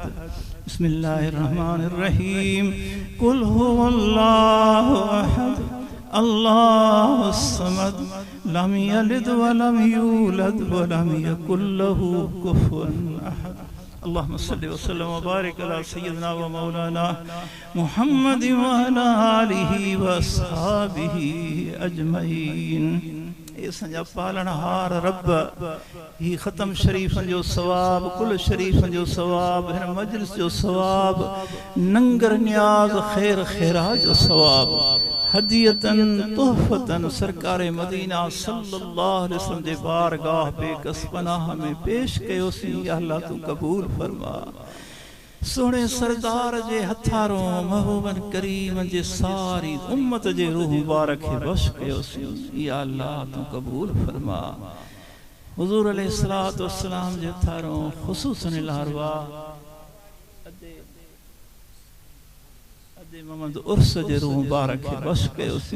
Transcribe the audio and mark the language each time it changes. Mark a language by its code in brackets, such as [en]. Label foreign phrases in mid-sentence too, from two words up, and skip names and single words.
[ar] بسم الله الرحمن الرحيم قل هو الله أحد الله الصمد لم يلد ولم يولد ولم يكن له كفوا أحد. اللهم صل وسلم وبارك على سيدنا ومولانا محمد وعلى آله وأصحابه أجمعين. [sd] असांजा पालनहार रब ही ख़तम शरीफ़न जो सवाब कुल शरीफ़न जो सवाब हिन मजलिस जो सवाब नंगर न्याज खैर खैरा जो सवाब [ar] هدية تحفة [sd] सरकार मदीना [ar] صلى الله عليه وسلم [sd] जे बारगाह बेकस पनाह में पेश कयोसीं। [ar] يا الله [sd] तू कबूल फरमा। सोने सरदार जे हथारों महबूबन करीम जे सारी उम्मत जे रूह मुबारक बश कयोसीं। [ar] يا الله [sd] तू कबूल फरमा। हुजूर [ar] عليه الصلاة والسلام [sd] जे हथारों खुसूसन लारवा अदे मोहम्मद उर्स जे रूह मुबारक बश कयोसीं।